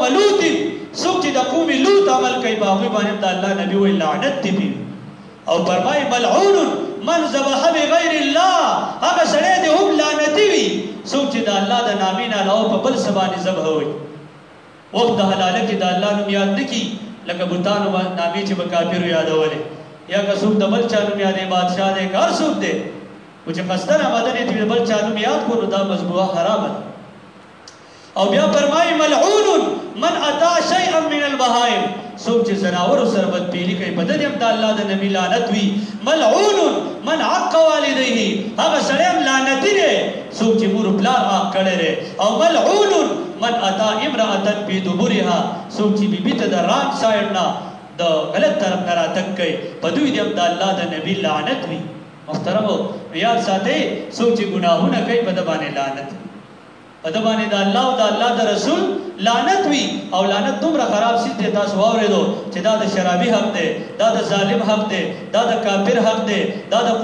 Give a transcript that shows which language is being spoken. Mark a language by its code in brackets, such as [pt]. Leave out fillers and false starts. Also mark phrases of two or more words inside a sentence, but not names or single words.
[ps] لوط څوک چې د قوم لوط عمل کوي په هغوی باندې هم د الله نبي وایي لعنت دې وي او فرمایي [ar] ملعون من ذبح بغیر الله [ps] هغه سړی دې هم لعنتي وي څوک چې د الله د نامې نه علاوه په بل څه باندې ذبح وایي وخت د حلاله کې د الله نوم یاد نه کي لکه بوتانو نامې چې به کافرو یادولې یا که څوک د بل چا نوم یادوي بادشاه دی که هر څوک دی خو چې قصدن آمدن یې د بل چا نوم یاد کړو نو دا مذبوحه حرامه ده او بیا فرمایي [ar] ملعون من اتا شیئا من البهائم [ps] څوک چې زناورو سره بدپیلي کوي په دې هم د الله د نبي لعنت وي [ar] ملعون من عق والديه [ps] هغه سړی هم لعنتي دی څوک چې مور پلار عاق کړی دی او [ar] ملعون من اتا امرأة فی دبرها [ps] څوک چې بیبي ته د [en] wrong side [ps] نه د غلط طرف نه راتګ کوي په دوی دې هم د الله د نبي لعنت وي محترمو یاد ساتئ څوک چې ګناهونه کوي په ده باندې لعنت وي په ده باندې د الله او د الله د رسول لعنت وي او لعنت دومره خراب څیز دی تاسو واورېدو چې دا د شرابي حق دی دا د ظالم حق دی دا د کافر حق دی دا د